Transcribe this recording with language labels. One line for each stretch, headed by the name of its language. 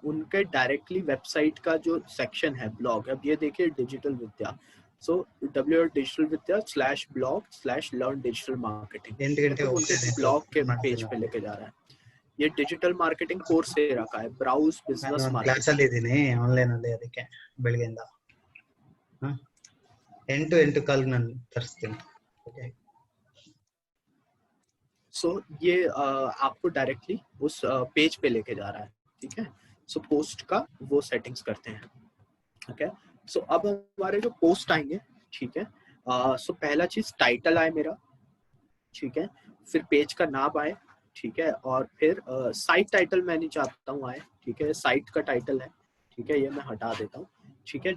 Hindi: उनके directly website का जो सेक्शन है ब्लॉग, अब ये देखिए डिजिटल विद्या, सो www.digitalvidya/blog/learn digital marketing, तो उनके ब्लॉग के पेज पे लेके जा रहा है। ये डिजिटल मार्केटिंग कोर्स से रखा है, ब्राउज बिजनेस
Kannada: ಕ್ಲಾಸ್ ಅಲ್ಲಿ ಇದೀನಿ ಆನ್ಲೈನ್ ಅಲ್ಲಿ, ಅದಕ್ಕೆ ಬೆಳಗ್ಗೆಯಿಂದ ಎಂಟು ಕಾಲ್ ನಾನು ತರಿಸ್ತೀನಿ, ಓಕೆ।
Hindi: सो ये आपको डायरेक्टली उस पेज पे लेके जा रहा है, ठीक है। सो पोस्ट का वो सेटिंग्स करते हैं, ओके। सो अब हमारे जो पोस्ट आएंगे, ठीक है, सो पहला चीज टाइटल आए मेरा, ठीक है, फिर पेज का नाम आए, ठीक है, और फिर साइट टाइटल मैं नहीं चाहता हूँ आए, ठीक है, साइट का टाइटल है, ठीक है, ये मैं हटा देता हूँ, ठीक है।